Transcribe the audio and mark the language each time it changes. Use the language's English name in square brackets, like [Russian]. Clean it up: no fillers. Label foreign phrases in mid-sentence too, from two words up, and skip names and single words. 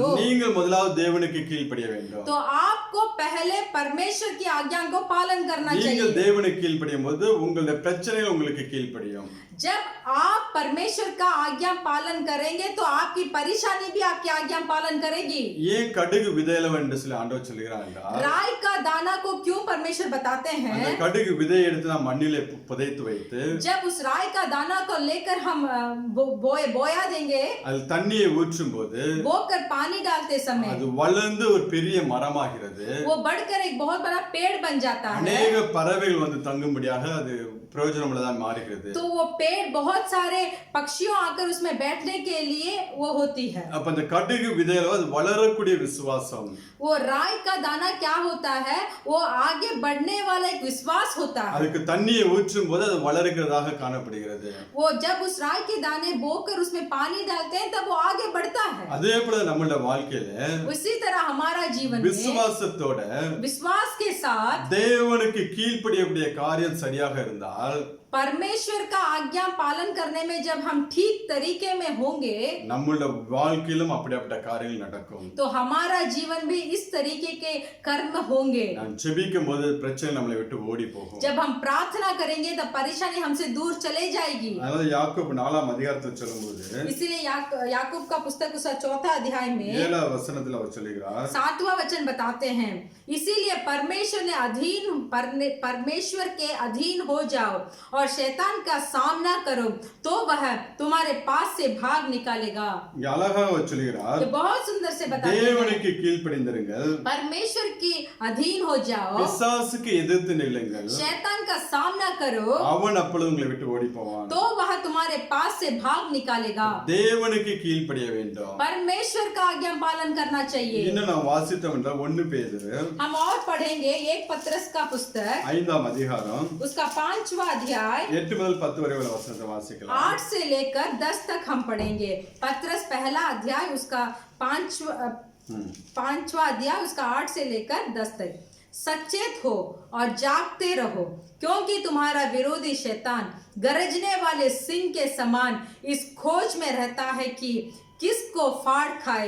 [Tamil] நீங்கள் முதலாவது தேவனுக்கு கீழ்ப்படிய வேண்டும். [Hindi] तो आपको पहले परमेश्वर की आज्ञा को पालन करना [Tamil] நீங்கள் [Hindi] चाहिए। [Tamil] தேவனுக்கு கீழ்ப்படியும் போது உங்களுடைய பிரச்சனைகள் உங்களுக்கு கீழ்ப்படியும். [Hindi] जब आप परमेश्वर का आज्ञा पालन करेंगे तो आपकी परेशानी भी आपकी आज्ञा पालन करेगी। [Tamil] ஏன் கடுகு விதையளவு என்று சொல்லி ஆண்டவர் சொல்கிறார் என்றால் [Hindi] राई का दाना को क्यों परमेश्वर बताते [Tamil] அந்த [Hindi] हैं? [Tamil] கடுகு விதையை எடுத்து நாம் மண்ணிலே புதைத்து வைத்து [Hindi] जब उस राई का दाना को लेकर हम बोया देंगे, [Tamil] அது தண்ணியை ஊற்றும் போது [Hindi] बोकर पानी डालते समय [Tamil] அது வளர்ந்து ஒரு பெரிய மரமாகிறது. [Hindi] वो बढ़कर एक बहुत बड़ा पेड़ बन जाता है। [Tamil] அநேக பறவைகள் வந்து தங்கும்படியாக அது பிரயோஜனம் உள்ளதா மாறுகிறது. [Hindi] तो वो पेड़ बहुत सारे पक्षियों आकर उसमें बैठने के लिए वो होती है। [Tamil] அப்ப அந்த கடுகு விதையில அது வளரக்கூடிய விசுவாசம். [Hindi] वो राई का दाना क्या होता है? वो आगे बढ़ने वाला एक विश्वास होता है। [Tamil] அதுக்கு தண்ணியை ஊற்றும் போது அது வளர்கிறதாக காணப்படுகிறது. [Hindi] वो जब उस राई के दाने बोकर उसमें पानी डालते हैं तब वो आगे बढ़ता है। [Tamil] அதே போல நம்மளுடைய வாழ்க்கையில [Hindi] उसी तरह हमारा जीवन में [Tamil] விசுவாசத்தோட [Hindi] विश्वास के साथ [Tamil] தேவனுக்கு கீழ்ப்படியக்கூடிய காரியம் சரியாக இருந்தால் [Hindi] परमेश्वर का आज्ञा पालन करने में जब हम ठीक तरीके में होंगे [Tamil] நம்மளுடைய வாழ்க்கையிலும் அப்படிப்பட்ட காரியங்கள் நடக்கும். [Hindi] तो हमारा जीवन भी इस तरीके के कर्म होंगे। [Tamil] நான் ஜெபிக்கும் போது பிரச்சனை நம்மளை விட்டு ஓடி போகும். [Hindi] जब हम प्रार्थना करेंगे तब परेशानी हमसे दूर चले जाएगी। [Tamil] அதனால யாக்கோபு 4ஆம் அதிகாரத்தை சொல்லும்போது [Hindi] इसीलिए याकूब का पुस्तक उसका 4था अध्याय में [Tamil] 7ஆம் வசனத்துல அவர் சொல்லுகிறார், [Hindi] 7वां वचन बताते हैं, इसीलिए परमेश्वर के अधीन हो जाओ और शैतान का सामना करो तो वह तुम्हारे पास से भाग निकालेगा। [Tamil] இங்க அழகாக அவர் சொல்லுகிறார், [Hindi] ये बहुत सुंदर से बताते हैं, [Tamil] தேவனுக்கு கீழ்ப்படிந்திருங்கள், [Hindi] परमेश्वर की अधीन हो जाओ, [Tamil] பிசாசுக்கு எதிர்த்து நில்லுங்கள், [Hindi] शैतान का सामना करो [Tamil] அவன் அப்பொழுது உங்களை விட்டு ஓடி போவான். [Hindi] तो वह तुम्हारे पास से भाग निकालेगा। [Tamil] தேவனுக்கு கீழ்ப்படிய வேண்டும். [Hindi] परमेश्वर का आज्ञा पालन करना चाहिए। [Tamil] இன்னும் நான் வாசித்தோம் என்றால் 1 பேதுரு [Hindi] हम और पढ़ेंगे एक पत्रस का पुस्तक [Tamil] 5ஆம் அதிகாரம் [Hindi] उसका 5वां अध्याय [Tamil] 8 முதல் 10 [Hindi] वरे वाला वचन [Tamil] वासिக்கலாம். [Hindi] 8 से लेकर 10 तक हम पढ़ेंगे। पत्रस पहला अध्याय उसका 5वां अध्याय उसका 8 से लेकर 10 तक। सचेत हो और जागते रहो, क्योंकि तुम्हारा विरोधी शैतान गरजने वाले सिंह के समान इस खोज में रहता है कि किसको फाड़ खाए।